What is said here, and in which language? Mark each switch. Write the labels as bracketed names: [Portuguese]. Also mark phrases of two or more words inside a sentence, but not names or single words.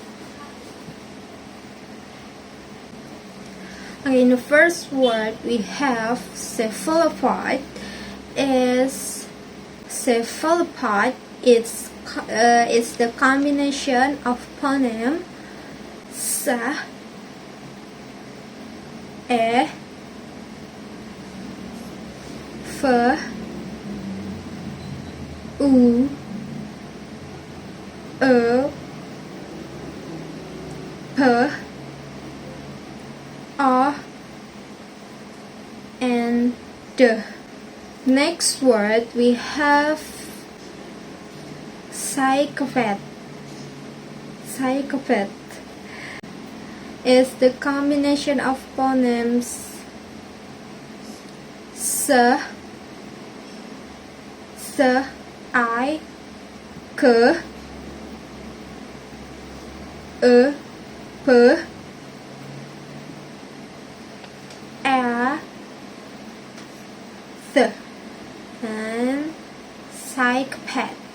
[English] Okay, in the first word we have cephalopod. Cephalopod it's the combination of phoneme sa, e, f, u, e, p, o, and d. Next word we have psychopath. Psychopath is the combination of phonemes s, I, k, e, p, a, th, and psychopath.